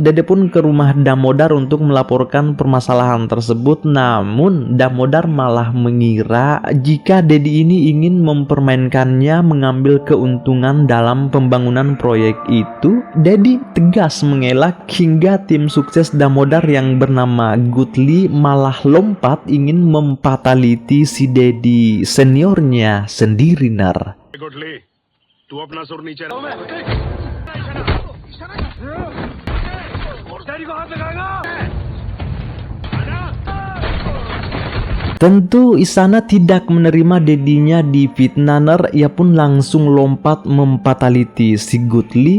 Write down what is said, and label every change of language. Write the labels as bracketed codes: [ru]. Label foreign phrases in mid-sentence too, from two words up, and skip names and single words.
[id] Dedi pun ke rumah Damodar untuk melaporkan permasalahan tersebut, namun Damodar malah mengira jika Dedi ini ingin mempermainkannya mengambil keuntungan dalam pembangunan proyek itu. Dedi tegas mengelak hingga tim sukses Damodar yang bernama Gutli malah lompat ingin mempataliti si Dedi seniornya sendiri. [hi] गुटली, तू अपना सुर नीचे रख। [id] Tentu Isana tidak menerima Dedinya difitnah. Ia pun langsung lompat mempataliti si Gutli.